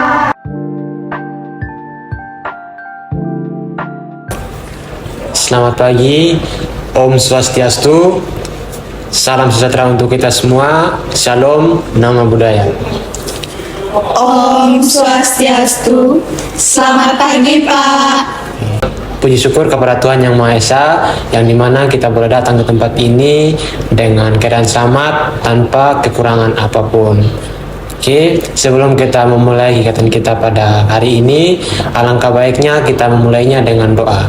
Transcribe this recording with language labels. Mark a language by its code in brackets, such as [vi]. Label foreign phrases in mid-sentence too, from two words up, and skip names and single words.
[id] Selamat pagi, [sa] Om Swastiastu, [id] salam sejahtera untuk kita semua, Shalom, [pi] nama budaya. [sa] Om Swastiastu, [id] selamat pagi Pak. Puji syukur kepada Tuhan Yang Maha Esa, yang dimana kita boleh datang ke tempat ini dengan keadaan selamat tanpa kekurangan apapun. Oke, sebelum kita memulai kegiatan kita pada hari ini, alangkah baiknya kita memulainya dengan doa.